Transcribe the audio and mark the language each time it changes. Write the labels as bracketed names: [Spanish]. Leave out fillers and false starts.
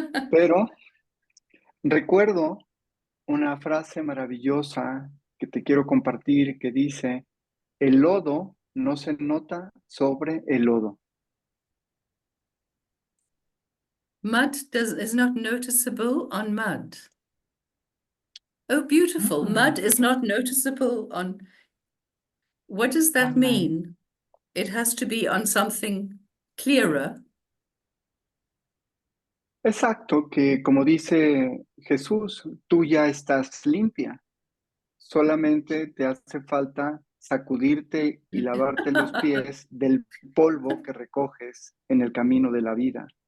[Spanish] Pero recuerdo una frase maravillosa que te quiero compartir que dice, el lodo no se nota sobre el lodo. [English] Mud is not noticeable on mud. Oh, beautiful. Mud is not noticeable on... What does that mean? It has to be on something clearer. [Spanish] Exacto, que como dice Jesús, tú ya estás limpia. Solamente te hace falta sacudirte y lavarte los pies del polvo que recoges en el camino de la vida.